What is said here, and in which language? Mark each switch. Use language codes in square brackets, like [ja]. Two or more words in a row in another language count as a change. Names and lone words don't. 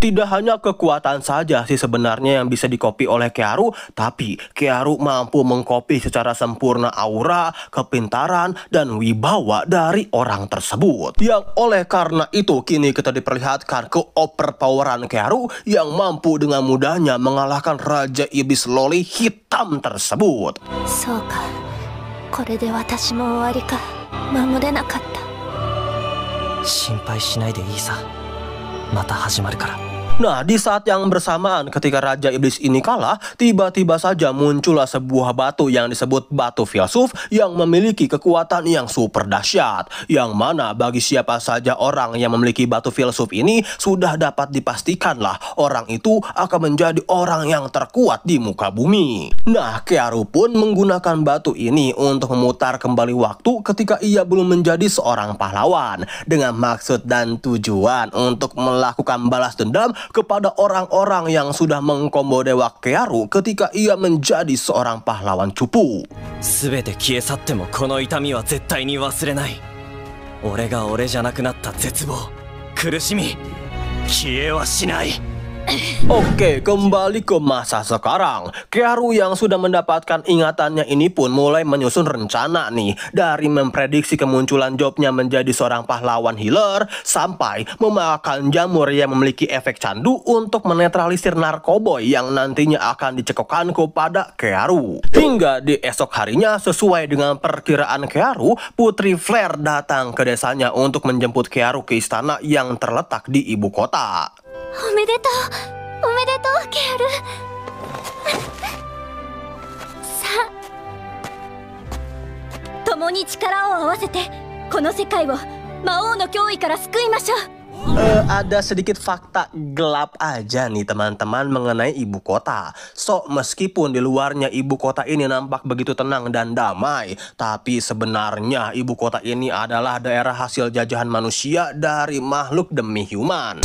[id] Tidak hanya kekuatan saja sih sebenarnya yang bisa dikopi oleh Kearu, tapi Kearu mampu mengcopy secara sempurna aura, kepintaran, dan wibawa dari orang tersebut. Yang oleh karena itu kini kita diperlihatkan keoverpoweran Kearu yang mampu dengan mudahnya mengalahkan Raja Iblis Loli Hitam tersebut. [ja] そうかこれで私も終わりか守れなかった心配しないでいいさ。また始まるから。 [id] Nah, di saat yang bersamaan ketika Raja Iblis ini kalah, tiba-tiba saja muncullah sebuah batu yang disebut batu filsuf yang memiliki kekuatan yang super dahsyat. Yang mana bagi siapa saja orang yang memiliki batu filsuf ini sudah dapat dipastikanlah orang itu akan menjadi orang yang terkuat di muka bumi. Nah, Kearu pun menggunakan batu ini untuk memutar kembali waktu ketika ia belum menjadi seorang pahlawan. Dengan maksud dan tujuan untuk melakukan balas dendam kepada orang-orang yang sudah mengkombo dewa Kearu ketika ia menjadi seorang pahlawan cupu. [ja] 全て消え去ってもこの痛みは絶対に忘れない。俺が俺じゃなくなった絶望、苦しみ、消えはしない。 [id] Oke, kembali ke masa sekarang. Kearu yang sudah mendapatkan ingatannya ini pun mulai menyusun rencana nih. Dari memprediksi kemunculan jobnya menjadi seorang pahlawan healer, sampai memakan jamur yang memiliki efek candu untuk menetralisir narkoboy yang nantinya akan dicekokkan kepada Kearu. Hingga di esok harinya, sesuai dengan perkiraan Kearu, Putri Flare datang ke desanya untuk menjemput Kearu ke istana yang terletak di ibu kota. [ja] おめでとうおめでとうケアルさあ共に力を合わせてこの世界を魔王の脅威から救いましょう [id] Ada sedikit fakta gelap aja nih teman-teman mengenai ibu kota. So, meskipun di luarnya ibu kota ini nampak begitu tenang dan damai, tapi sebenarnya ibu kota ini adalah daerah hasil jajahan manusia dari makhluk demi-human.